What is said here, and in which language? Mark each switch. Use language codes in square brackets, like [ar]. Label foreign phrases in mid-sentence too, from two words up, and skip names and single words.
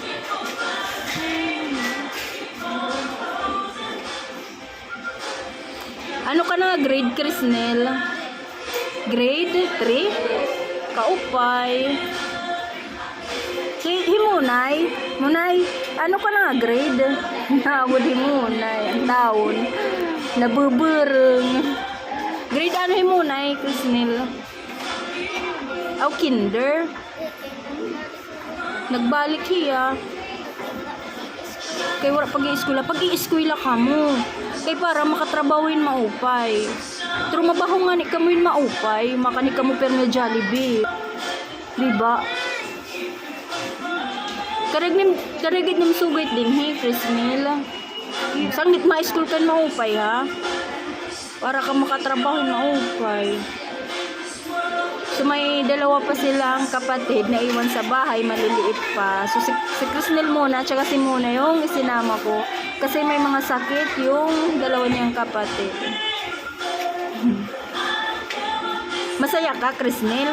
[war] Ano ka na grade, Crisnel? Grade 3? Kaupay. Si Munay, ano ka na grade? Nawod Munay, ang taon. Nabubureng. Grade ano Munay, Crisnel? Aw, kinder. Nagbalik hiya. Kay wala pag-ieskwela. Pag-ieskwela ka mo. Kay para makatrabawin maupay. Trumabaho nga ni kamuin maupay. Makani kamo perme Jollibee. Diba? Karagit nim sugit din hey, Crisnel. Sangit ma-school kan maupay ha. Para ka makatrabaho maupay. [tl] So may dalawa pa silang kapatid na iwan sa bahay, maliliit pa. So si Crisnel muna, tsaka si Muna yung isinama ko. Kasi may mga sakit yung dalawa niyang kapatid. Masaya ka, Crisnel?